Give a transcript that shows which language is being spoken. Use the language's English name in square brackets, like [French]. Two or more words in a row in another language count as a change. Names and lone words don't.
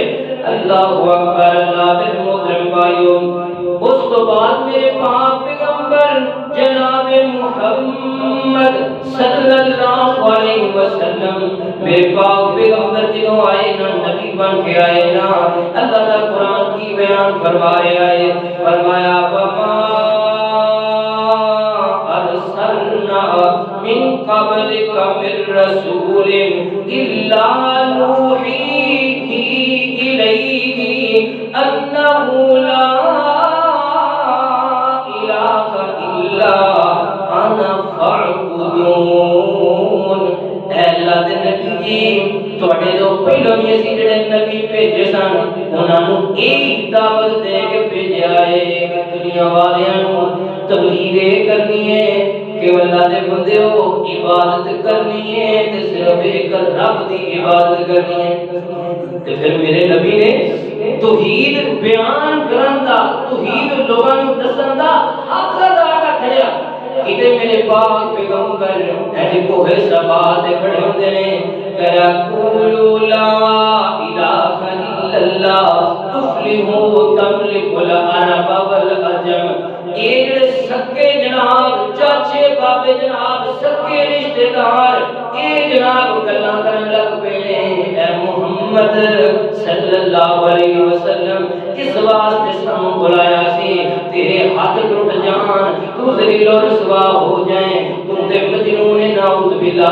[Punjabi] اللہ اکبر، اللہ میرے محترم بھائیوں، اس تو بعد میرے پاک پیغمبر جناب محمد صلی اللہ علیہ وسلم، میرے پاک پیغمبر جنہوں آئے نا، نبی بن کے آئے نا، اللہ دا قرآن کی بیان فرما رہے آئے، فرمایا وَمَا [Arabic] أَرْسَلْنَا مِن قَبْلِكَ مِن رَّسُولٍ إِلَّا نُوحِي إِلَيْهِ أَنَّهُ لَا إِلَٰهَ إِلَّا أَنَا فَاعْبُدُونِ۔ [Punjabi] اے اللہ دے نبی جی، تواڈے جو پہلو بھی اسی جڑے نبی بھیجے سن، انہاں نوں ایک دعوت دے کے بھیجیا ہے کہ دنیا والیاں نوں تبلیغ کرنی ہے کہ اللہ دے بندے ہو، عبادت کرنی ہے تے صرف ایک رب دی عبادت کرنی ہے۔ تے پھر میرے نبی نے توحید بیان کرن دا، توحید لوگاں نوں دسن دا حق ادا کھڑیا۔ کتے میرے پاک پیغمبر ایجے کوہ صفا تے کھڑے ہوندے نے، کہا [Arabic] قولوا لا الہ الا اللہ تفلحوا تملک العرب والعجم۔ [Punjabi] اے جڑے سکے جناب، چاچے بابے جناب، سکے رشتہ دار، اے جناب گلاں کرن لگ پے نے، اے محمد صلی اللہ علیہ وسلم کس واسطے سانوں بلایا سی؟ تیرے ہاتھ ٹوٹ جان، تو ذلیل و رسوا ہو جائیں، تو تے مجنون نعوذ باللہ۔